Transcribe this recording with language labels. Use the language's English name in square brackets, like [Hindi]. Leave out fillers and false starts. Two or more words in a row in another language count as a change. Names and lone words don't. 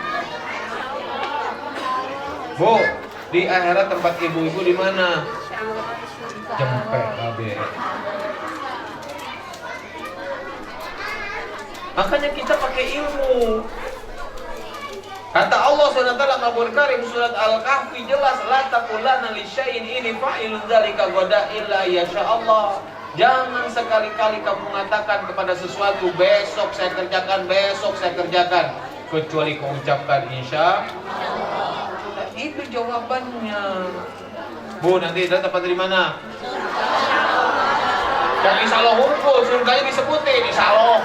[Indonesian] Bu, di akhirat tempat ibu-ibu di mana? Jempek abe. Makanya kita pakai ilmu. Kata Allah SWT Al Karim surat Al-Kahfi jelas, [Arabic] لا تقولن لشيء إني فاعل ذلك غدا إلا يشاء الله. [Indonesian] Jangan sekali-kali kamu mengatakan kepada sesuatu besok saya kerjakan, kecuali kau ucapkan [Arabic] إن شاء الله. [Indonesian] Itu jawabannya. Bu, nanti ada tempat di mana? Dan [Arabic] إن شاء الله [Indonesian] hukum, surganya disebutin [Arabic] إن شاء الله.